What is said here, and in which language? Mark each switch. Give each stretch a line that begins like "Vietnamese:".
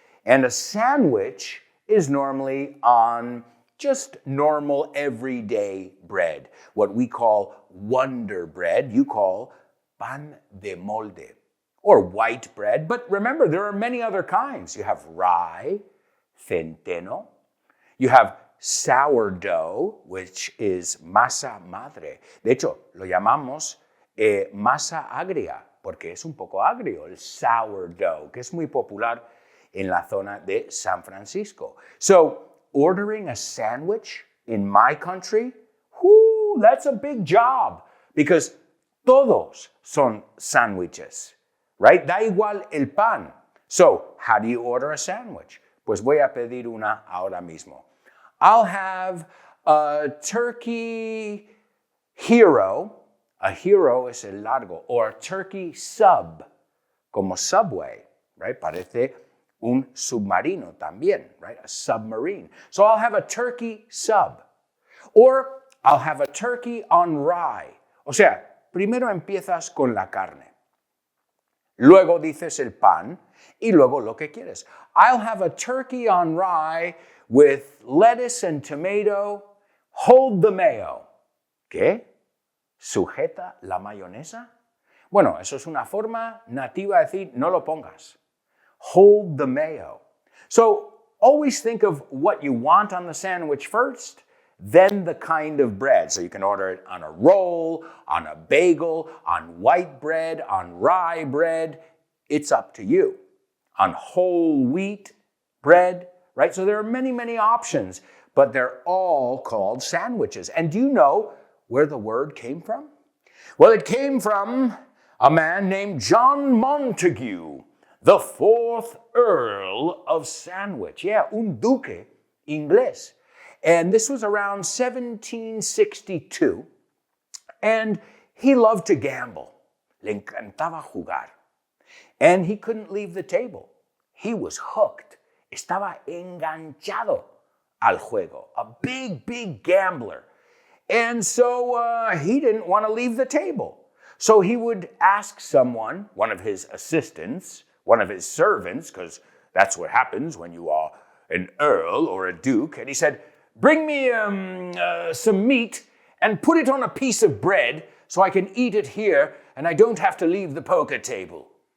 English: And a sandwich is normally on just normal everyday bread, what we call Wonder bread, you call
Spanish: pan de molde,
English: or white bread. But remember, there are many other kinds. You have rye, centeno. You have sourdough, which is
Spanish: masa madre. De hecho, lo llamamos masa agria, porque es un poco agrio, el sourdough, que es muy popular en la zona de San Francisco.
English: So, ordering a sandwich in my country, whoo, that's a big job, because
Spanish: todos son sándwiches,
English: right?
Spanish: Da igual el pan.
English: So, how do you order a sandwich?
Spanish: Pues voy a pedir una ahora mismo.
English: I'll have a turkey hero. A hero
Spanish: es el largo.
English: Or a turkey sub,
Spanish: como
English: Subway, right?
Spanish: Parece un submarino también, right?
English: A submarine. So I'll have a turkey sub. Or I'll have a turkey on rye.
Spanish: O sea, primero empiezas con la carne. Luego dices el pan y luego lo que quieres.
English: I'll have a turkey on rye with lettuce and tomato. Hold the mayo.
Spanish: ¿Qué? ¿Sujeta la mayonesa? Bueno, eso es una forma nativa de decir no lo pongas.
English: Hold the mayo. So always think of what you want on the sandwich first, then the kind of bread. So you can order it on a roll, on a bagel, on white bread, on rye bread. It's up to you. On whole wheat bread, right? So there are many, many options, but they're all called sandwiches. And do you know where the word came from? Well, it came from a man named John Montague, the 4th Earl of Sandwich. Yeah,
Spanish: un duque Inglés.
English: And this was around 1762. And he loved to gamble.
Spanish: Le encantaba jugar.
English: And he couldn't leave the table. He was hooked.
Spanish: Estaba enganchado al juego.
English: A big, big gambler. And so he didn't want to leave the table. So he would ask someone, one of his assistants, one of his servants, because that's what happens when you are an earl or a duke. And he said, bring me some meat and put it on a piece of bread so I can eat it here and I don't have to leave the poker table.